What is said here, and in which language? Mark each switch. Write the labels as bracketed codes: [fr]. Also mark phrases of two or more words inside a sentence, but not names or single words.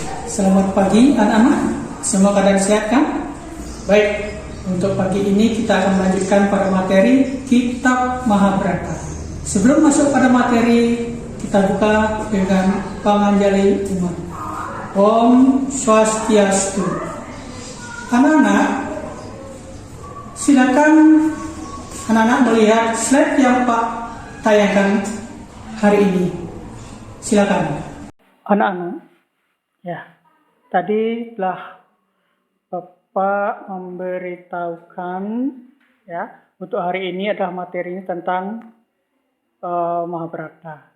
[id] Selamat pagi anak-anak, semua keadaan sehat kan? Baik, untuk pagi ini kita akan melanjutkan pada materi Kitab Mahabharata. Sebelum masuk pada materi, kita buka dengan panganjali umat. Om Swastiastu. Anak-anak, silakan anak-anak melihat slide yang Pak tayangkan hari ini. Silakan. Anak-anak, ya. Tadi telah Bapak memberitahukan ya untuk hari ini adalah materinya tentang Mahabharata.